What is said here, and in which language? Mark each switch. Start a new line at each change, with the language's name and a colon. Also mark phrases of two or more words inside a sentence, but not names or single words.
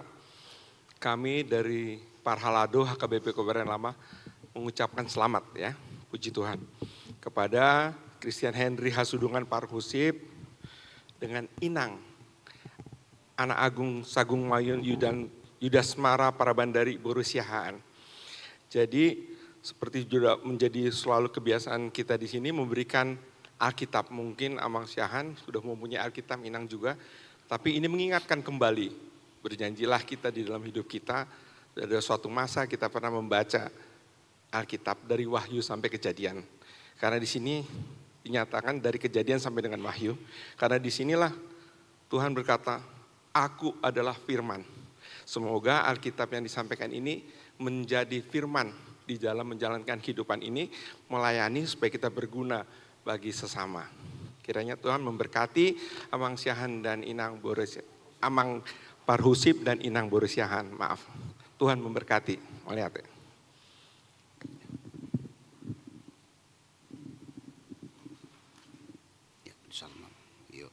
Indonesian: Kami dari Parhalado HKBP Kebayoran Lama mengucapkan selamat ya, puji Tuhan. Kepada Christian Henry Hasudungan Parhusib dengan Inang, Anak Agung Sagung Mayun Yudasmara Parabandari Borusiahaan. Jadi seperti juga menjadi selalu kebiasaan kita di sini memberikan Alkitab. Mungkin Amang Syahan sudah mempunyai Alkitab, Inang juga. Tapi ini mengingatkan kembali, berjanjilah kita di dalam hidup kita, ada suatu masa kita pernah membaca Alkitab dari Wahyu sampai Kejadian. Karena di sini dinyatakan dari Kejadian sampai dengan Wahyu. Karena disinilah Tuhan berkata, aku adalah firman. Semoga Alkitab yang disampaikan ini menjadi firman di dalam menjalankan kehidupan ini, melayani supaya kita berguna bagi sesama. Kiranya Tuhan memberkati Amang Syahan dan Inang Amang Parhusib dan Inang Borusiahaan. Maaf. Tuhan memberkati. Melihat ya. Ya, salam. Yuk.